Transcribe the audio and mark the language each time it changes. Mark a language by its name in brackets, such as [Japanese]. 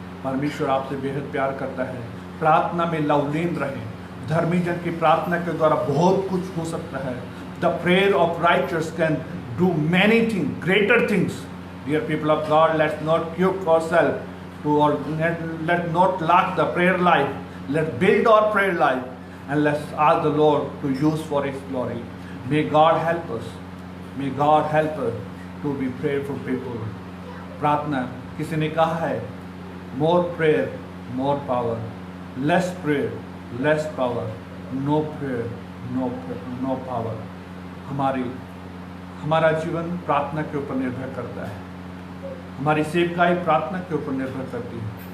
[Hindi] परमेश्वर आपसे बेहद प्यार करता है। प्रार्थना में लवलीन रहें। धर्मी जन की प्रार्थना के द्वारा बहुत कुछ हो सकता है। [English] The prayer of righteous can do many thing, greater things. Dear people of God, let's not quick ourselves to, or let not lack the prayer life. Let's build our prayer life and let's ask the Lord to use for His glory. May God help us. May God help us to be prayerful people. [Hindi] प्रार्थना, किसी ने कहा है, [English] more prayer, more power. Less prayer, less power. No prayer, no power. [Hindi] हमारा जीवन प्रार्थना के ऊपर निर्भर करता है। हमारी सेवकाई प्रार्थना के ऊपर निर्भर करती है।